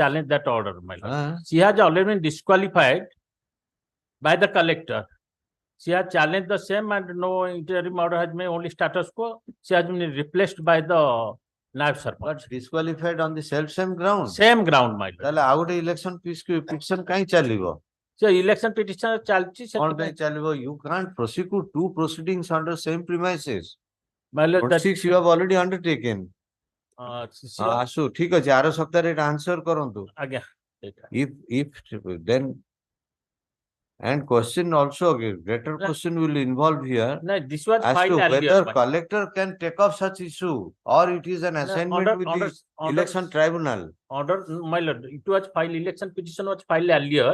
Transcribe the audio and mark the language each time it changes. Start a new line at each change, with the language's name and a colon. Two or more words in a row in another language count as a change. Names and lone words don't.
English: challenged that order, my lord. Huh? She has already been disqualified by the collector. She has challenged the same and no interim order has been only status quo. She has been replaced by the Naib Sarpanch. But disqualified on the same ground. Same ground, my lord.
Odia: ତାହେଲେ ଆଉ ଗୋଟେ
English: election petition
Odia: କାହିଁ ଚାଲିବ?
English: So election petition ଚାଲିଛି
Odia: କଣ ପାଇଁ ସେଥିପାଇଁ ଚାଲିବ?
English: You can't prosecute two proceedings under same premises. my lord, What that six you have already undertaken.
Odia: ଆସୁ ଠିକ ଅଛି ଆର ସପ୍ତାହରେ ଏଟା answer କରନ୍ତୁ. ଆଜ୍ଞା
English: If then and question also greater question will involve here no, this was as filed to earlier. whether my- collector can take up such issue or it is an assignment with the election tribunal. Order, my lord, it was filed, election petition was filed earlier.